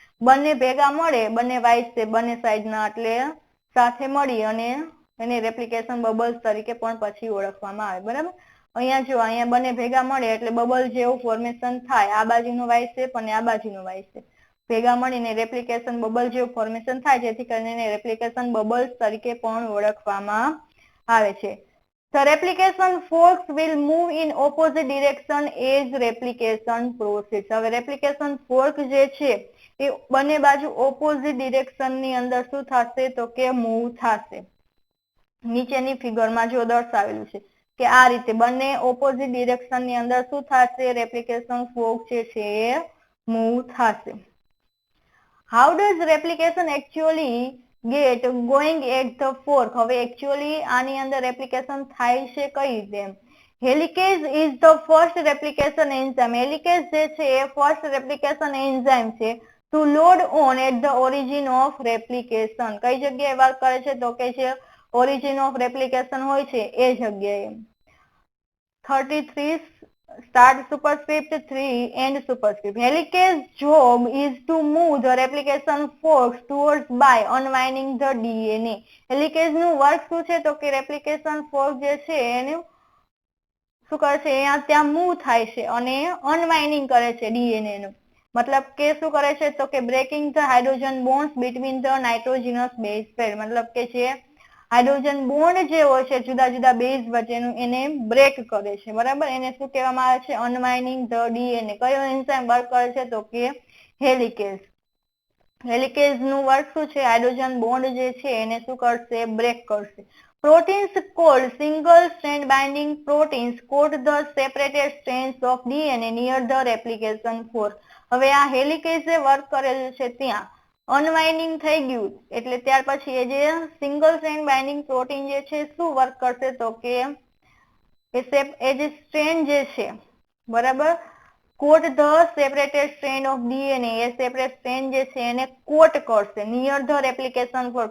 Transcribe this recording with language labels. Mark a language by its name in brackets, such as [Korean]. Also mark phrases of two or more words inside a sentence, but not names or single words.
[Gujarati] બંને ભેગા મળે, બંને વાઇસ બંને સાઈડના, એટલે સાથે મળી અને એને [English] replication bubbles [Gujarati] તરીકે પણ પછી ઓળખવામાં આવે, બરાબર. અહીંયા જો, અહીંયા બંને ભેગા મળે એટલે બબલ જેવું ફોર્મેશન થાય. આ બાજુનો [English] V shape [Gujarati] અને આ બાજુનો [English] V shape [Gujarati] ભેગા મળીને [English] replication bubble [Gujarati] જેવું ફોર્મેશન થાય, જેથી કરીને [English] replication bubbles [Gujarati] તરીકે પણ ઓળખવામાં આવે છે. [English] The replication forks will move in opposite direction as replication proceeds. [Gujarati] હવે [English] replication fork [Gujarati] જે છે એ બંને બાજુ [English] opposite direction [Gujarati] ની અંદર શું થશે તો કે મૂવ થશે. નીચેની ફિગરમાં જો દર્શાવેલું છે કે આ રીતે બંને [English] opposite direction [Gujarati] ની અંદર શું થશે, [English] replication fork [Gujarati] જે છે એ મૂવ થશે. [English] How does replication actually get going at the fork? [Gujarati] હવે actually આની અંદર replication થાય છે કઈ રીતે? [English] Helicase is the first replication enzyme. Helicase [Gujarati] જે છે એ [English] first replication enzyme છે to load on at the origin of replication. [Gujarati] કઈ જગ્યાએ વર્ક કરે છે તો કે જે [English] origin of replication [Gujarati] હોય છે એ જગ્યાએ. [English] 33 start superscript, 3 end superscript. Helicase job is to move the replication forks towards by unwinding the DNA. [Gujarati] Helicase નું વર્ક શું છે તો કે [English] replication fork [Gujarati] જે છે એને શું કરે છે, અહીંયા ત્યાં મૂવ થાય છે અને અનવાઇન્ડિંગ કરે છે ડીએનએ નું. મતલબ કે શું કરે છે તો કે [English] breaking the hydrogen bonds between the nitrogenous base pair. [Gujarati] મતલબ કે જે [English] hydrogen bond [Gujarati] જે હોય છે જુદા જુદા બેઝ વચ્ચેનું એને બ્રેક કરે છે, બરાબર. એને શું કહેવામાં આવે છે, [English] unwinding the DNA. [Gujarati] કયો એન્ઝાઇમ વર્ક કરે છે તો કે હેલિકેઝ. હેલિકેઝ નું વર્ક શું છે, [English] hydrogen bond [Gujarati] જે છે એને શું કરશે, બ્રેક કરશે. [English] Proteins called single strand binding proteins coat the separated strands of DNA near the replication fork. [Gujarati] હવે આ હેલિકેઝે વર્ક કરેલું છે ત્યાં અનવાઇન્ડિંગ થઈ ગયું એટલે ત્યાર પછી એ જે [English] single strand binding protein [Gujarati] જે છે શું વર્ક કરશે તો કે એ જે સ્ટ્રેન્ડ જે છે, બરાબર, [English] coat the separated strand of DNA, [Gujarati] એ [English] separate strand [Gujarati] જે છે એને કોટ કરશે [English] near the replication fork.